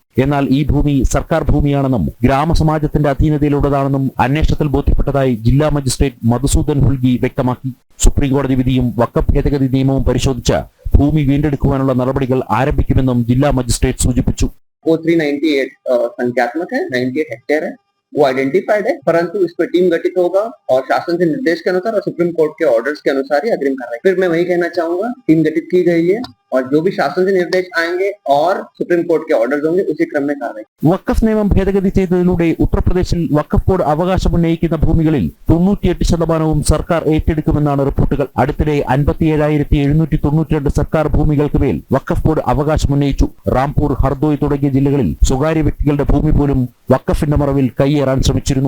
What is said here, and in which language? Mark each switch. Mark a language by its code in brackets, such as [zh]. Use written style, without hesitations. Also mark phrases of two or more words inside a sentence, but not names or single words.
[ml] എന്നാൽ ഈ ഭൂമി സർക്കാർ ഭൂമിയാണെന്നും ഗ്രാമസമാജത്തിന്റെ അധീനതയിലുള്ളതാണെന്നും അന്വേഷണത്തിൽ ബോധ്യപ്പെട്ടതായി ജില്ലാ മജിസ്ട്രേറ്റ് മധുസൂദൻ ഹുൽഗി വ്യക്തമാക്കി. സുപ്രീം കോടതി വിധിയും വഖഫ് ഭേദഗതി നിയമവും പരിശോധിച്ച് ഭൂമി വീണ്ടെടുക്കുവാനുള്ള നടപടികൾ ആരംഭിക്കുമെന്നും ജില്ലാ മജിസ്ട്രേറ്റ് സൂചിപ്പിച്ചു. [hi] 0398 संख्यात्मक है, 98 हेक्टेयर है, वो आइडेंटिफाइड है, परंतु इस पर टीम गठित होगा और शासन के निर्देश के अनुसार और सुप्रीम कोर्ट के ऑर्डर्स के अनुसार ही अग्रिम कार्रवाई. फिर मैं वही कहना चाहूंगा, टीम गठित की गई है और जो भी शासन से निर्देश आएंगे और सुप्रीം കോർട്ട് के ऑर्डर्स होंगे उसी क्रम में कार्रवाई. [ml] വഖഫ് നിയമം ഭേദഗതി ചെയ്തതിലൂടെ ഉത്തർപ്രദേശിൽ വഖഫ് ബോർഡ് അവകാശമുന്നയിക്കുന്ന ഭൂമികളിൽ 98% സർക്കാർ ഏറ്റെടുക്കുമെന്നാണ് റിപ്പോർട്ടുകൾ. അടുത്തിടെ 57,792 സർക്കാർ ഭൂമികൾക്ക് മേൽ വഖഫ് ബോർഡ് അവകാശമുന്നയിച്ചു. റാംപൂർ, ഹർദോയ് തുടങ്ങിയ ജില്ലകളിൽ സ്വകാര്യ വ്യക്തികളുടെ ഭൂമി പോലും വഖഫിന്റെ മറവിൽ കൈയേറാൻ ശ്രമിച്ചിരുന്നു.